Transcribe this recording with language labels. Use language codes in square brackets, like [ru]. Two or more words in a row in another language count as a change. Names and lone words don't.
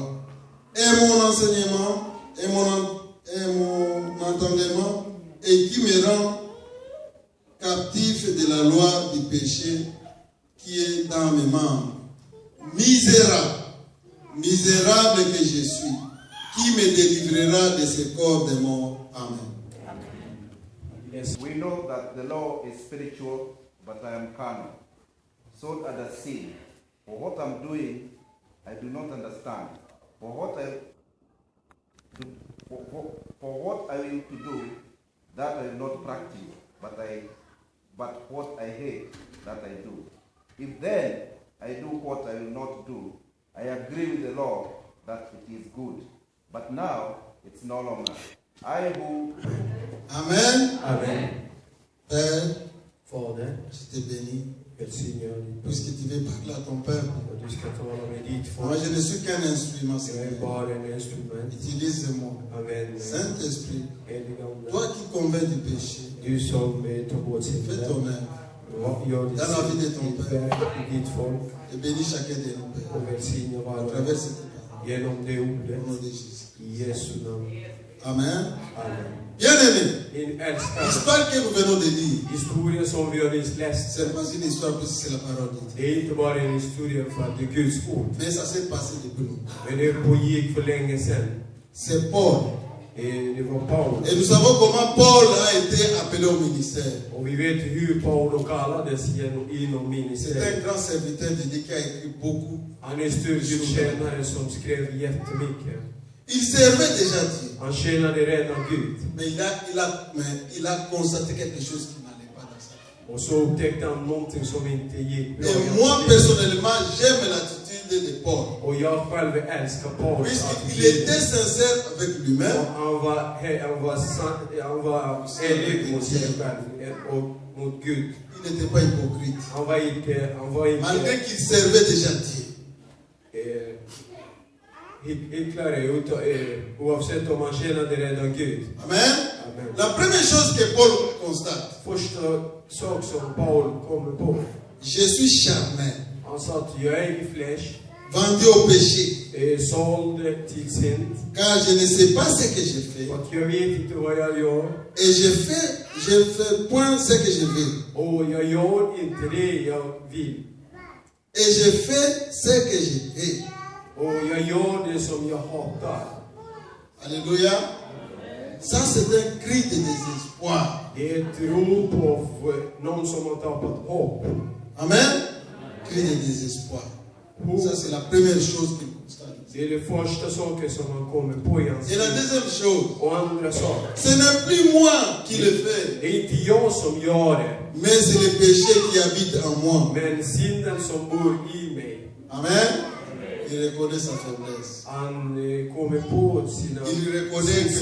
[fr] Et mon enseignement, et mon entendement, et qui me rend captif de la loi du péché qui est dans mes membres. Misérable, misérable que je suis, qui me délivrera de ce corps de mort. Amen. [en] We know that the law is spiritual, but I am carnal, sold under sin. For what I'm doing, I do not understand. For what I will to do, that I will not practice, but what I hate, that I do. If then I do what I will not do, I agree with the law that it is good. But now it's no longer I who. Amen. Amen. [fr] Père, [sv] Fader, [fr] je te bénis, [sv] välsigna ditt [fr] puisque tu veux parler à ton peuple. [sv] och du ska tala med ditt [fr] Moi, [sv] folk. [fr] je ne suis qu'un instrument, [sv] Jag är [fr] Seigneur. [sv] bara en instrument. [fr] Utilise-moi. Amen. Saint-Esprit, [sv] Heliga Ande, [fr] toi qui convaincs du péché, [sv] du som tar bort [fr] fais [sv] synden. [fr] ton œuvre [sv] Gör [fr] Dans la vie de ton [sv] ditt [fr] peuple. [sv] verk i ditt folk [fr] et bénis chacun de nos pères. [sv] och välsigna var [fr] À [sv] och [fr] travers [sv] en [fr] cette parole. [sv] genom det [fr] Au [sv] ordet. [fr] nom de Jésus. [sv] I Jesu namn. [fr] Amen. [sv] Amen. [fr] Bien-aimés, [sv] Min älskade, [fr] l'histoire que nous venons de lire, [sv] historien som vi har nyss läst, [fr] c'est pas une histoire parce que c'est la parole de Dieu. [sv] det är inte bara en historia för att det är Guds ord. [fr] Mais ça s'est passé depuis longtemps. [sv] Men det pågick för länge sedan. [fr] C'est Paul. [sv] Det var Paulus. [fr] Et nous savons comment Paul a été appelé au ministère. [sv] Och vi vet hur Paulus kallades inom [fr] C'est un [sv] ministeriet. [fr] grand serviteur de Dieu qui a écrit beaucoup. [sv] Han är en stor gudstjänare som skrev jättemycket. [fr] Il servait déjà Dieu. [sv] Han tjänade redan Gud. [fr] Mais il a constaté quelque chose qui n'allait pas dans sa vie. [sv] Och så upptäckte han någonting som inte gick bra. [fr] Et moi, personnellement, j'aime l'attitude de Paul. [sv] Och jag själv älskar Paulus. [fr] Puisqu'il était sincère avec lui-même, [sv] Han var ärlig mot sig själv och mot Gud. [fr] il n'était pas hypocrite. [sv] Han var inte [fr] Malgré qu'il servait déjà Dieu. [sv] hycklare oavsett om han tjänade redan Gud. [fr] Amen. [sv] Amen. [fr] La première chose que Paul constate, [sv] Första sak som Paul kommer på. [fr] je suis charnel. [sv] Han sa att jag är i flesh. [fr] vendu au péché. [sv] Såld till synd. [fr] Car je ne sais pas ce que je fais. [sv] Och jag vet inte vad jag gör. [fr] Et je fais point ce que je veux. [sv] Och jag gör inte det jag vill. [fr] Et je fais ce que je hais. [sv] Och jag gör det som jag hatar. [fr] Alléluia. Ça c'est un cri de désespoir. [sv] Det är ett rop av någon som har tappat hopp. [fr] Amen. Cri de désespoir. Ça c'est la première chose qu'il constate. [sv] Det är det första saken som man kommer på i hans [fr] Et la [sv] liv. [fr] deuxième chose, [sv] Och andra saker. [fr] ce n'est plus moi qui le fais, [sv] Det är inte jag som gör det. [fr] mais c'est le péché qui habite en moi. [sv] Men synden som bor i mig. [fr] Amen. Il reconnaît sa faiblesse. [sv] Han kommer på sina [fr] Il reconnaît que